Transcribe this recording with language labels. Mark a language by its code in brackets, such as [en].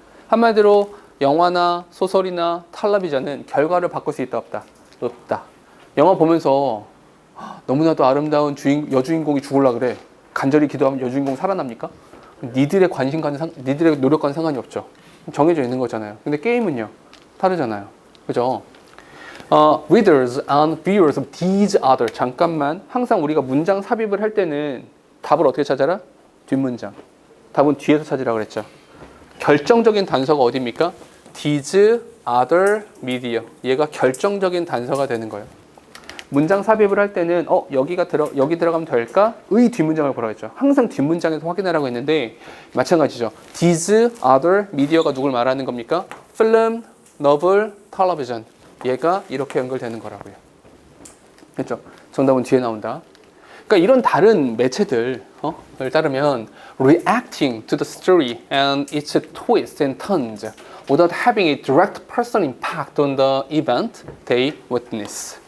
[ko] 한마디로 영화나 소설이나 텔레비전은 결과를 바꿀 수 있다 없다? 없다. 영화 보면서 너무나도 아름다운 여주인공이 죽으려 그래. 간절히 기도하면 여주인공 살아납니까? 니들의 니들의 노력과는 상관이 없죠. 정해져 있는 거잖아요. 근데 게임은요? 다르잖아요. 그죠? [en] Readers and viewers of these other. [ko] 잠깐만. 항상 우리가 문장 삽입을 할 때는 답을 어떻게 찾아라? 뒷문장. 답은 뒤에서 찾으라고 그랬죠. 결정적인 단서가 어디입니까? [en] These other media. [ko] 얘가 결정적인 단서가 되는 거예요. 문장 삽입을 할 때는 여기 들어가면 될까? 의 뒷문장을 보라고 했죠. 항상 뒷문장에서 확인하라고 했는데 마찬가지죠. [en] These other media [ko] 가 누굴 말하는 겁니까? [en] film, novel, television. [ko] 얘가 이렇게 연결되는 거라고요. 됐죠? 정답은 뒤에 나온다. 그러니까 이런 다른 매체들을 따르면 [en] reacting to the story and its twists and turns without having a direct personal impact on the event they witness.